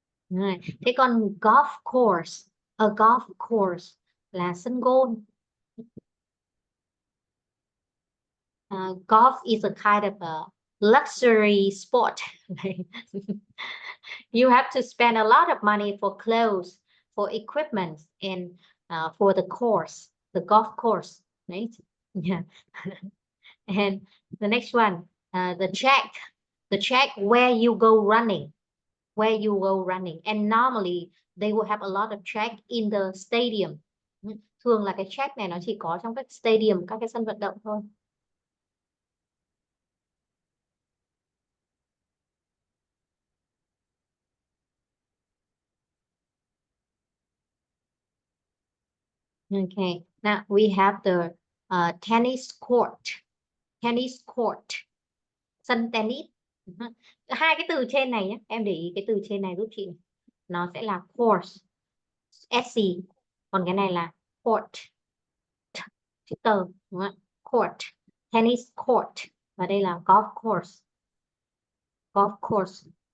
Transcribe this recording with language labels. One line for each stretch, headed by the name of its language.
Vietnamese: Rồi. Thế còn golf course, a golf course là sân golf.
English: Golf is a kind of a luxury sport. You have to spend a lot of money for clothes, for equipment, and for the course, the golf course, right? Yeah. And the next one, the track where you go running, where you go running. And normally they will have a lot of track in the stadium.
Vietnamese: Thường là cái track này nó chỉ có trong các stadium, các cái sân vận động thôi.
English: Okay, now we have the tennis court. Tennis court, sân tennis.
Vietnamese: Hai cái từ trên này nhé, em để ý cái từ trên này giúp chị. Nó sẽ là course, SC, còn cái này là court, chữ tờ, đúng không?
English: Court, tennis court,
Vietnamese: và đây là
English: golf course, golf course.